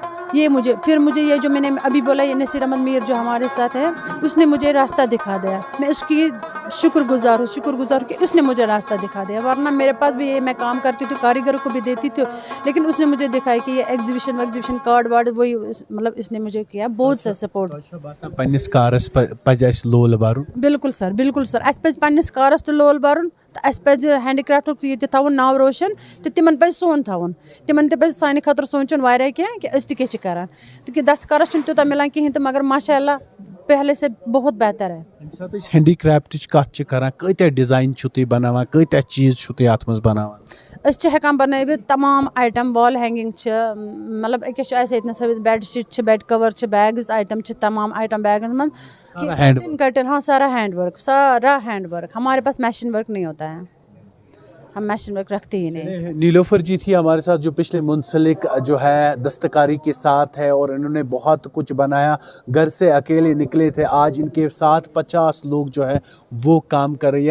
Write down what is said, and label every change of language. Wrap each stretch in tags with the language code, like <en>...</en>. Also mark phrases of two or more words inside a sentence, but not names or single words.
<hi>ये मुझे फिर मुझे ये जो मैंने अभी बोला, ये नसीर अहमद मीर जो हमारे साथ है, उसने मुझे रास्ता दिखा दिया। मैं उसकी शुक्रगुजार हूँ कि उसने मुझे रास्ता दिखा दिया, वरना मेरे पास भी ये मैं काम करती थी, कारीगरों को भी देती थी, लेकिन उसने मुझे दिखाया कि ये</hi> <en>exhibition card</en> <hi>वार्ड वही मतलब इसने मुझे किया बहुत सा सपोर्ट।</hi> <ks>पन्निस कारस पज अस लोल बारुन। बिल्कुल सर अस पे पन्निस कारस तो लोल बारुन, तो अस पे हैंडीक्राफ्ट ये थवन नाव रोशन, तो तिमन पे सोन थवन, तिमन ते पे सानि खतर सोचन वारिया क्या कि अस क्या करान, तो दस्तकारस तूत मिलान कहें,</ks> <hi>तो मगर माशाअल्लाह पहले से बहुत बेहतर है।</hi> <ks>हैंडीक्राफ्ट कत करान, कत्या डिजाइन बनावान, कत्या चीज अत मज बनावान? हेकान बनवित तमाम आइटम,</ks> <en>wall hanging</en> <ks>मतलब अस बेडशीट,</ks> <en>bed cover, bags item,</en> <ks>तमाम आइटम बैगन मन कटन।</ks> <hi>हाँ सारा</hi> <en>hand work,</en> <hi>हमारे पास</hi> <en>machine work</en> <hi>नहीं होता है, हम</hi> <en>machine work</en> <hi>रखते ही नहीं। नीलोफर जी थी हमारे साथ जो पिछले मुंसलिक जो है दस्तकारी के साथ है, और इन्होंने बहुत कुछ बनाया, घर से अकेले निकले थे, आज इनके साथ 50 लोग जो है वो काम कर रहे हैं।</hi>